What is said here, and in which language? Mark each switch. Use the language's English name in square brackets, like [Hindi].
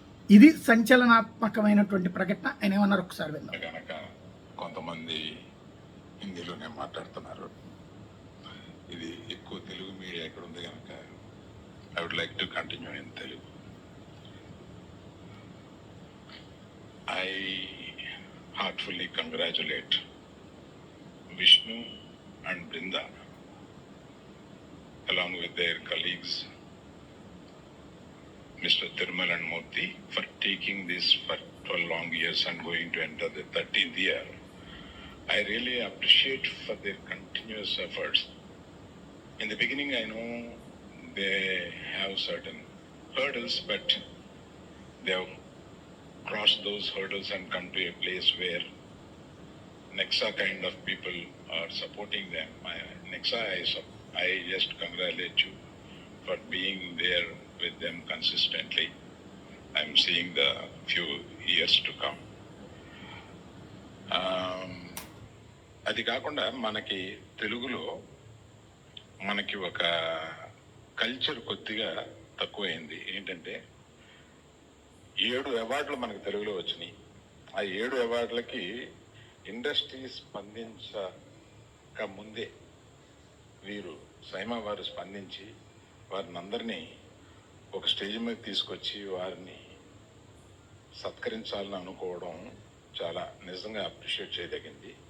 [Telugu] ఇది సంచలనాత్మకమైనటువంటి ప్రకటన. ఆయన ఏమన్నారు ఒకసారి విందాం. కనుక కొంతమంది హిందీలోనే మాట్లాడుతున్నారు. ఇది ఎక్కువ తెలుగు మీడియా ఇక్కడ ఉంది కనుక [English] I would like to continue in Telugu. I heartfully congratulate Vishnu and Brinda along with their colleagues Mr. Thirmal and Murthy for taking this for 12 long years and going to enter the 13th year. I really appreciate for their continuous efforts. In the beginning I know they have certain hurdles, but they have cross those hurdles and come to a place where Nexa kind of people are supporting them. Nexa, I just congratulate you for being there with them consistently. I'm seeing the few years to come. [Telugu] అది కాకుండా మనకి తెలుగులో మనకి ఒక culture కొద్దిగా తక్కువైంది. ఏంటంటే 7 అవార్డులు మనకు తెలుగులో వచ్చినాయి. ఆ 7 అవార్డులకి ఇండస్ట్రీ స్పందించక ముందే వీరు సైమా వారు స్పందించి వారిని అందరినీ ఒక స్టేజ్ మీద తీసుకొచ్చి వారిని సత్కరించాలని అనుకోవడం చాలా నిజంగా అప్రిషియేట్ చేయదగింది.